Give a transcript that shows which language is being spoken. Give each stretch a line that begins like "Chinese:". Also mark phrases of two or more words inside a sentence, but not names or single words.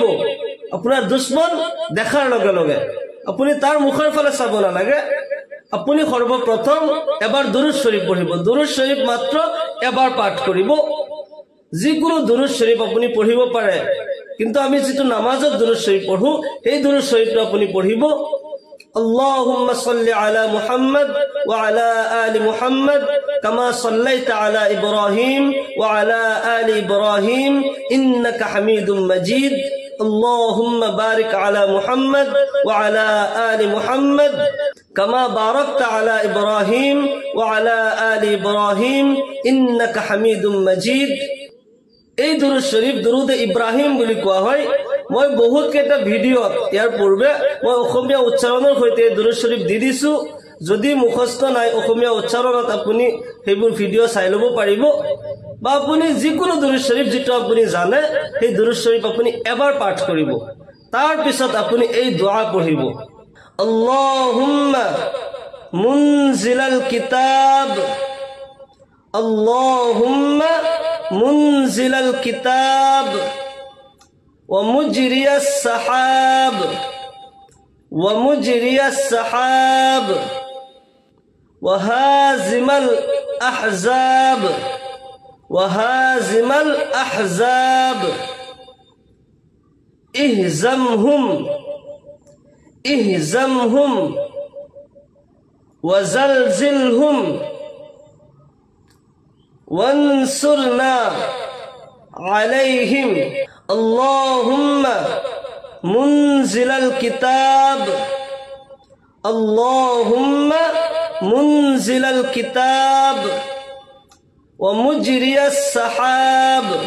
Assamese: আপোনাৰ দুশ্মন দেখাৰ লগে লগে আপুনি তাৰ মুখৰ ফালে চাব নালাগে, আপুনি সৰ্বপ্ৰথম এবাৰ দুৰুদ শৰীফ পঢ়িব। দুৰুদ শৰীফ মাত্ৰ এবাৰ পাঠ কৰিব। যিকোনো দুৰুদ শৰীফ আপুনি পঢ়িব পাৰে, কিন্তু আমি যেটো নামাজত দুৰুদ শৰীফ পঢ়ো, এই দুৰুদ শৰীফটো আপুনি পঢ়িব।
Arabic: اللهم صل على محمد وعلى آل محمد كما صليت على إبراهيم وعلى آل إبراهيم إنك حميد مجيد. اللهم بارك على محمد وعلى آل محمد كما باركت على إبراهيم وعلى آل إبراهيم إنك حميد مجيد.
Assamese: এই দুৰুদ শৰীফ দুৰুদ ইব্ৰাহিম বুলি কোৱা হয়। মই বহুত কেইটা ভিডিঅ'ত ইয়াৰ পূৰ্বে মই অসমীয়া উচ্চাৰণৰ সৈতে দুৰুদ শৰীফ দি দিছো। যদি মুখস্থ নাই অসমীয়া উচ্চাৰণত আপুনি সেইবোৰ ভিডিঅ' চাই ল'ব পাৰিব, বা আপুনি যিকোনো দুৰুদ শৰীফ যিটো আপুনি জানে সেই দুৰুদ শৰীফ আপুনি এবাৰ পাঠ কৰিব। তাৰ পিছত আপুনি এই দোয়া পঢ়িব,
Arabic: اللهم منزل الكتاب, اللهم منزل الكتاب ومجري السحاب ومجري السحاب وهازم الأحزاب وهازم الأحزاب اهزمهم اهزمهم وزلزلهم وانصرنا عليهم اللهم منزل الكتاب اللهم منزل الكتاب ومجري السحاب